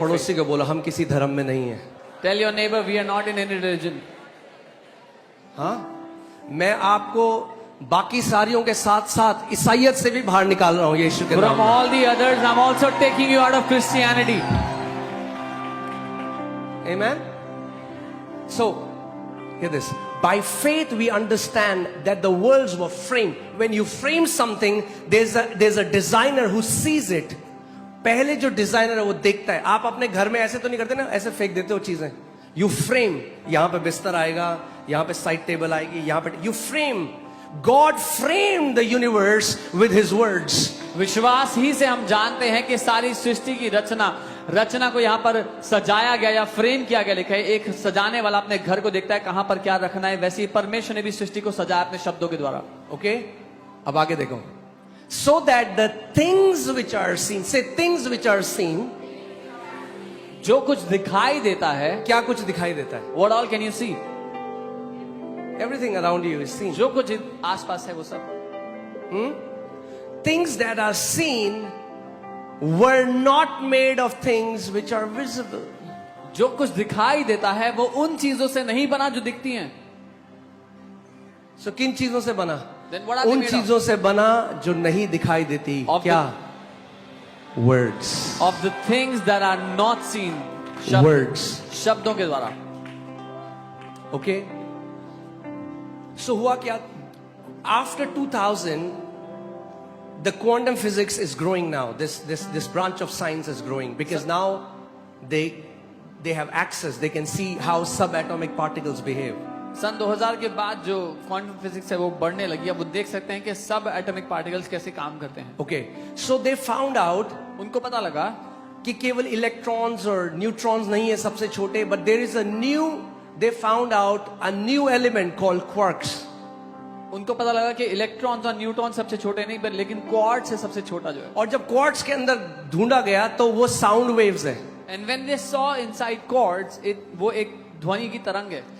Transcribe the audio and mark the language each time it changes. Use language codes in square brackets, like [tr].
[hi] पड़ोसी को बोलो हम किसी धर्म में नहीं है. [en] Tell your neighbor, we are not in any religion. [hi] हाँ, मैं आपको बाकी सारियों के साथ साथ ईसाइयत से भी बाहर निकाल रहा हूँ यीशु के नाम [en] From [hi] में. [en] all the others, I'm also taking you out of Christianity. Amen. So, hear this. By faith, we understand that the worlds were framed. When you frame something, there's a designer who sees it. [hi] पहले जो designer है वो देखता है. आप अपने घर में ऐसे तो नहीं करते ना, ऐसे फेंक देते हो चीजें. [en] You frame. [hi] यहाँ पे बिस्तर आएगा, यहाँ पे साइड टेबल आएगी, यहाँ पे [en] you frame. God framed the universe with His words. [hi] विश्वास ही से हम जानते हैं कि सारी सृष्टि की रचना को यहाँ पर सजाया गया या फ्रेम किया गया. लिखा है एक सजाने वाला अपने घर को देखता है कहां पर क्या रखना है, वैसे ही परमेश्वर ने भी सृष्टि को सजाया अपने शब्दों के द्वारा. Okay? अब आगे देखो. [en] So that the things which are seen, say things which are seen, [hi] जो कुछ दिखाई देता है, क्या कुछ दिखाई देता है? [en] what all can you see? Everything around you is seen. [hi] जो कुछ आसपास है वो सब. [en] Things that are seen were not made of things which are visible. [hi] जो कुछ दिखाई देता है वो उन चीजों से नहीं बना जो दिखती हैं. So किन चीजों से बना? [en] Then what are they [hi] उन [en] made of? [hi] चीजों से बना जो नहीं दिखाई देती. [en] Of [hi] क्या? [en] Words. Of the things that are not seen. Words. [hi] शब्दों के द्वारा. Okay? So हुआ क्या? [en] After 2000, the quantum physics is growing now. This branch of science is growing because now they have access. They can see how subatomic particles behave. [hi] सन 2000 के बाद जो quantum physics है वो बढ़ने लगी. अब वो देख सकते हैं कि सब एटॉमिक पार्टिकल्स कैसे काम करते हैं. [en] Okay, so they found out [hi] उनको पता लगा कि केवल इलेक्ट्रॉन्स और न्यूट्रॉन्स नहीं है सबसे छोटे, [en] but there is a new, they found out a new element called quarks. [hi] उनको पता लगा कि इलेक्ट्रॉन्स और न्यूट्रॉन सबसे छोटे नहीं, पर लेकिन क्वार्ट्ज है सबसे छोटा जो है. और जब क्वार्ट्स के अंदर ढूंढा गया तो वो साउंड वेव्स है. [en] and when they saw inside quartz, [hi] वो एक ध्वनि की तरंग है.